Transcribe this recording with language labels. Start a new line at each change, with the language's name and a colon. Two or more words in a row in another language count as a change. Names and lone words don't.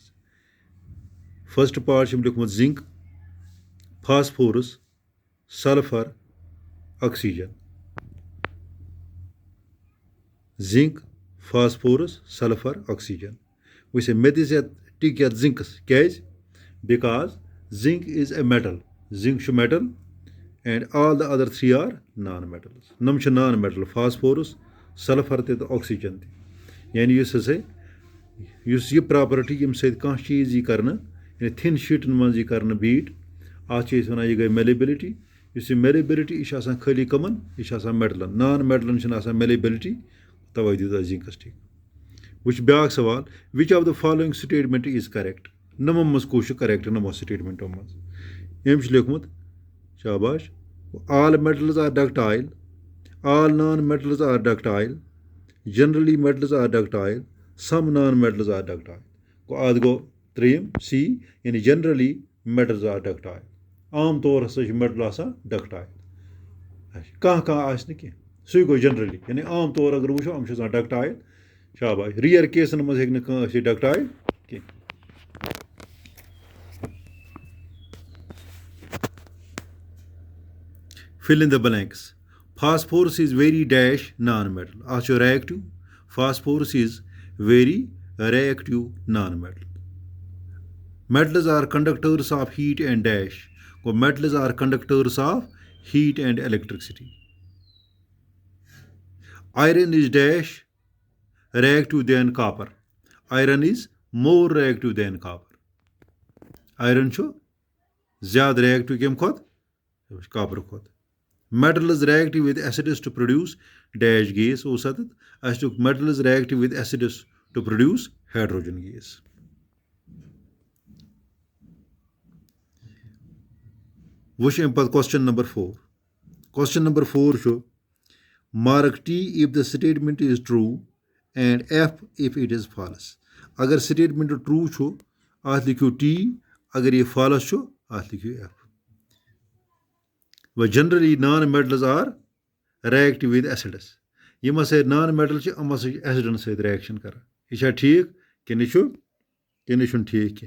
English: first part
Kashmiri: چھُ أمۍ لیوٚکھمُت زِنک, فاسفورس, سلفر, آکسیجن. زِنک, فاسفورس, سلفر, آکسیجن. وٕچھ مےٚ دِژ یَتھ ٹِک یَتھ زِنکَس.
English: کیٛازِ؟ because zinc is a metal. زِنک چھُ میٹل and all the other 3 are non-metals.
Kashmiri: یِم چھِ
English: non metal
Kashmiri: فاسفورس, سلفر تہِ تہٕ آکسیجن تہِ. یعنی یُس ہسا یُس یہِ پراپرٹی ییٚمہِ سۭتۍ کانٛہہ چیٖز یی کرنہٕ یعنی تھِن شیٖٹن منٛز یی کرنہٕ بیٖٹ اَتھ چھِ أسۍ وَنان یہِ گٔے میلیبلٹی. یُس یہِ میلیبلٹی یہِ چھِ آسان خٲلی کَمن یہِ چھِ آسان میٹلن. نان میٹلن چھِنہٕ آسان میلیبلٹی تَوَے دیُت اَتھ زِنکَس ٹھیٖک.
English: وٕچھ بیٛاکھ سوال which of the following statement is correct.
Kashmiri: نَمو منٛز کُس چھُ کریکٹ نَمو سٹیٹمنٹو منٛز.
English: أمۍ چھُ لیوٚکھمُت شاباش all metals are ductile, all non metals are ductile, generally metals are ductile, some non metals are ductile.
Kashmiri: گوٚو اَتھ گوٚو ترٛیٚیِم سی یعنی
English: generally metals are ductile.
Kashmiri: عام طور ہسا چھِ میٹل آسان ڈکٹایل. کانٛہہ کانٛہہ آسہِ نہٕ کینٛہہ سُے گوٚو
English: generally
Kashmiri: یعنی عام طور اگر وٕچھو یِم چھِ آسان ڈکٹایل. شاباش. رِیر کیسن منٛز ہیٚکہِ نہٕ کانٛہہ ٲسِتھ ڈکٹایل کینٛہہ.
English: fill in the blanks. Phosphorus is very dash non-metal.
Kashmiri: اَتھ چھُ reactive.
English: Phosphorus is very reactive non-metal. Metals are conductors of heat and dash.
Kashmiri: گوٚو
English: metals are conductors of heat and electricity. Iron is dash reactive than copper. Iron is more reactive than copper.
Kashmiri: Iron چھُ زیادٕ reactive کَمہِ کھۄتہٕ copper کھۄتہٕ.
English: Metal is reactive with acids to produce dash gas.
Kashmiri: اوس اَتٮ۪تھ اَسہِ لیوٚکھ
English: metal is reactive with acids to produce hydrogen gas.
Kashmiri: وٕچھ اَمہِ پَتہٕ
English: question number 4. Question number 4 چھُ mark T if the statement is true and F if it is false.
Kashmiri: اگر
English: statement true
Kashmiri: چھُ اَتھ لیکھِو T, اگر یہِ false چھُ اَتھ لیکھِو F.
English: وۄنۍ generally non metals are reactive with acids.
Kashmiri: یِم ہسا نان میٹل چھِ یِم ہسا چھِ ایسڈن سۭتۍ رِیکشن کران. یہِ چھا ٹھیٖک کِنہٕ یہِ چھُنہٕ ٹھیٖک کینٛہہ.